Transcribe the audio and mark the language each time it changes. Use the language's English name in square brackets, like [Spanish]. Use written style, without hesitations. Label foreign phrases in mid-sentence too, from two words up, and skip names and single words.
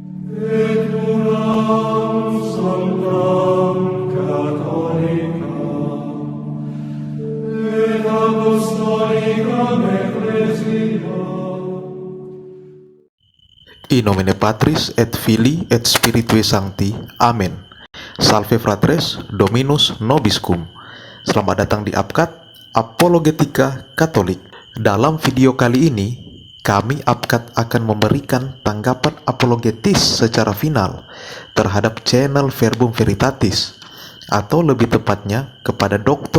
[Latin] et unam sanctam Catholicam, et apostolicam ecclesiam. In nomine Patris et Filii et Spiritui Sancti. Amen. Salve fratres, Dominus nobiscum. [Indonesian] Selamat datang di Apkat Apologetika Katolik. Dalam video kali ini, kami Apkat akan memberikan tanggapan apologetis secara final terhadap channel Verbum Veritatis, atau lebih tepatnya kepada Dr.